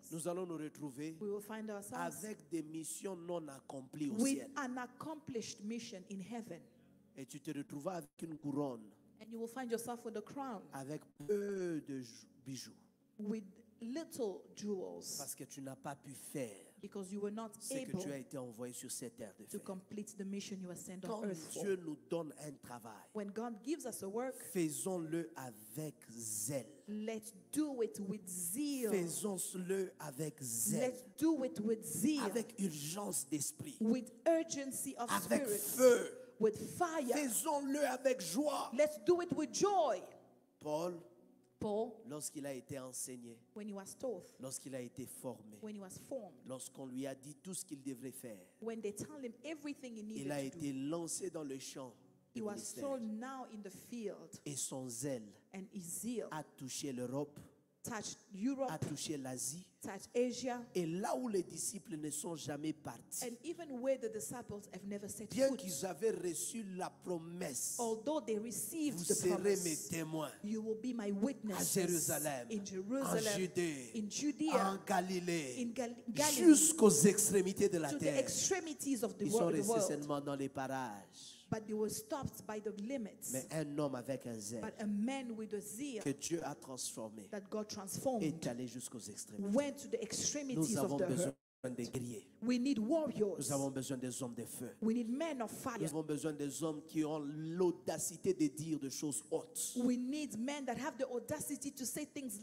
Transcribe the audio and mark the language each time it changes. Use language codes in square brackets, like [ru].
[fr] Nous allons nous retrouver [en] We will find ourselves [fr] avec des missions non accomplies au [en] with [fr] ciel. [en] an accomplished mission in heaven. [fr] Et tu te retrouveras avec une couronne, [en] And you will find yourself with a crown, [fr] avec peu de bijoux. [en] with little jewels, [fr] Parce que tu n'as pas pu faire [en] because you were not [fr] ce que [en] able [fr] tu as été envoyé sur cette terre de [en] to [fr] faire. [en] complete the mission you were sent [fr] Quand [en] on earth for. [fr] Dieu nous donne un travail, [en] When God gives us a work, [fr] faisons-le avec zèle. [en] let's do it with zeal. [fr] Faisons-le avec zèle. [en] Let's do it with zeal, [fr] Avec urgence d'esprit. [en] with urgency of [fr] Avec [en] spirit, [fr] feu. [en] with fire. [fr] Faisons-le avec joie. [en] Let's do it with joy. [fr] Paul, [en] Paul, [fr] lorsqu'il a été enseigné, [en] when he was taught, [fr] lorsqu'il a été formé, [en] when he was formed, [fr] lorsqu'on lui a dit tout ce qu'il devrait faire, [en] when they tell him everything he [fr] il a [en] needed to do, [fr] été lancé dans le champ [en] he [fr] du [en] was [fr] ministère. [en] thrown now in the field, [fr] Et son zèle [en] and his zeal [fr] a touché l'Europe, [en] touched [fr] a [en] Europe, [fr] touché l'Asie. [en] touched Asia, [fr] Et là où les disciples ne sont jamais partis, [en] and even where the disciples have never set [fr] bien [en] foot, [fr] qu'ils avaient reçu la promesse, [en] although they received [fr] vous [en] the [fr] serez mes [en] promise, [fr] témoins [en] you will be my [fr] à [en] witnesses [fr] Jérusalem, [en] in [fr] en [en] Jerusalem, [fr] Judée, [en] in [fr] en [en] Judea, [fr] Galilée, [en] in Galilee, [fr] jusqu'aux extrémités de la [en] to the [fr] terre. [en] extremities of the [fr] Ils sont [en] world. [fr] restés seulement dans les parages. [en] but they were stopped by the limits. [fr] Mais un homme avec un zèle [en] But a man with a zeal [fr] que Dieu a transformé [en] that God transformed [fr] est allé jusqu'aux extrémités. [en] went to the [fr] Nous [en] extremities [fr] avons [en] of the [fr] besoin [en] earth. [fr] des guerriers. [en] We need warriors. [fr] Nous avons besoin des hommes de feu. [en] We need men of fire. [fr] Nous avons besoin des hommes qui ont l'audacité de dire des choses hautes. [en] We need men that have the audacity to say things